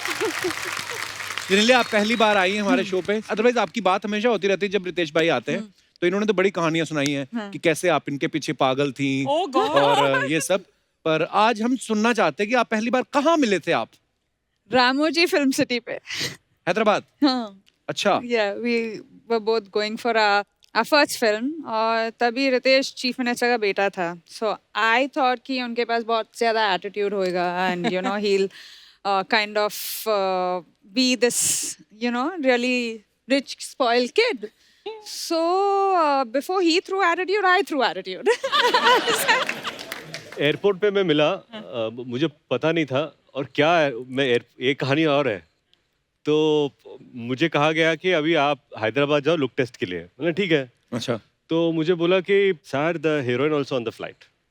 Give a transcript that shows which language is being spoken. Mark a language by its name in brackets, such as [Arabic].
[Hindi] जनेलिया आप पहली बार आई हैं हमारे शो पे, अदरवाइज आपकी बात हमेशा होती रहती है जब रितेश भाई आते हैं, तो इन्होंने तो बड़ी कहानियां सुनाई हैं कि कैसे आप इनके पीछे पागल थी और ये सब। पर आज हम सुनना चाहते हैं कि आप पहली बार कहाँ मिले थे आप? रामोजी फिल्म सिटी पे। हैदराबाद? हाँ। अच्छा। [English] Yeah, we were both going for our first film [Hindi] और तभी रितेश चीफ मिनिस्टर का बेटा था, [English] so I thought [Hindi] कि उनके पास बहुत ज़्यादा एटीट्यूड होएगा [English] and he'll kind of be this really rich spoiled kid. So before he threw attitude, I threw attitude. [Hindi] Airport पे मैं मिला, मुझे पता नहीं था और क्या है, एक कहानी और है। तो मुझे कहा गया कि अभी आप हैदराबाद जाओ लुक टेस्ट के लिए, मैंने ठीक है। अच्छा। तो मुझे बोला कि [English] Sir the heroine also on the flight.